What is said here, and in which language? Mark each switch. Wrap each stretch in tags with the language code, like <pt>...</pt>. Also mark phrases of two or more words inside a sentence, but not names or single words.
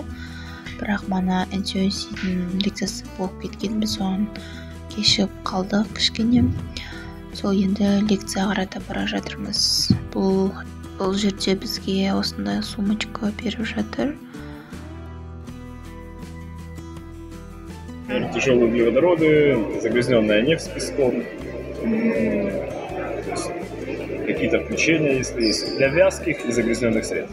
<kk>Бірақ мана NCOC-дің лекциясы болып кеткен, біз оған кешігіп қалдық кішкене. Сол енді лекция қарата бара жатырмыз. Бұл жерде бізге осындай сумочка беріп жатыр.</kk> <ru>Тяжелые углеводороды, загрязненная нефть с песком, какие-то включения, если есть, для вязких и загрязненных средств.</ru>